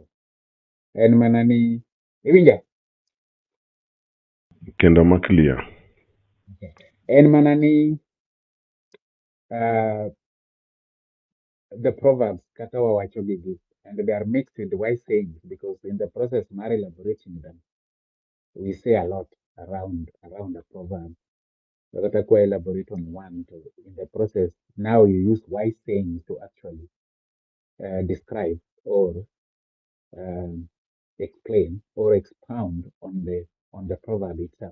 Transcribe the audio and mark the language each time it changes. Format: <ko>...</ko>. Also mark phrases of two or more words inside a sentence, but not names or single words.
<luo>En mana ni iwinja? Kendo ma clear. En mana ni</luo> <en>the proverbs</en> <luo>kata wawacho gigi,</luo> <en>and they are mixed with wise sayings, because in the process of elaborating them, we say a lot around a proverb.</en> <luo>Kata kwa</luo> <en>elaborate on one, in the process now you use wise sayings to actually describe or explain or expound on the proverb itself.</en>